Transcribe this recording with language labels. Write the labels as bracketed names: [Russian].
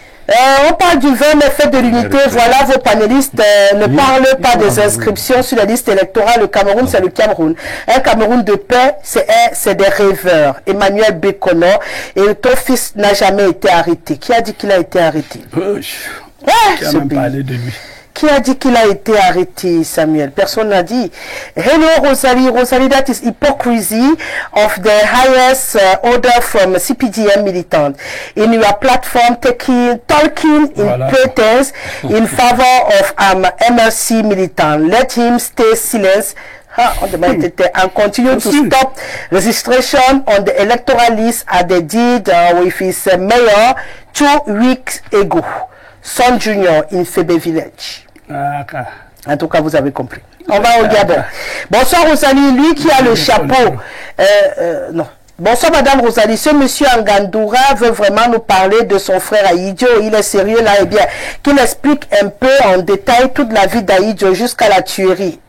[French] On parle du 20 mai, fête de l'unité. Voilà, vos panélistes ne parlent pas des inscriptions sur la liste électorale. Le Cameroun, c'est le Cameroun. Un Cameroun de paix, c'est des rêveurs. Emmanuel Bekono, et ton fils n'a jamais été arrêté. Qui a dit qu'il a été arrêté? Qui a même parlé de lui? Qui a dit qu'il a été arrêté, Samuel? Personne n'a dit. Hello, Rosalie. [English] Rosalie, that is hypocrisy of the highest order from CPDM militant. In your platform, talking in pretense in favor of MRC militant. Let him stay silent. And continue to stop registration on the electoral list as they did with his mayor 2 weeks ago. Son Junior in Febe Village. [French] En tout cas, vous avez compris. On va au Gabon. Bonsoir Rosalie, lui qui a le chapeau. Non. Bonsoir Madame Rosalie, ce monsieur Angandoura veut vraiment nous parler de son frère Aïdjo. Il est sérieux là, et bien qu'il explique un peu en détail toute la vie d'Aïdjo jusqu'à la tuerie.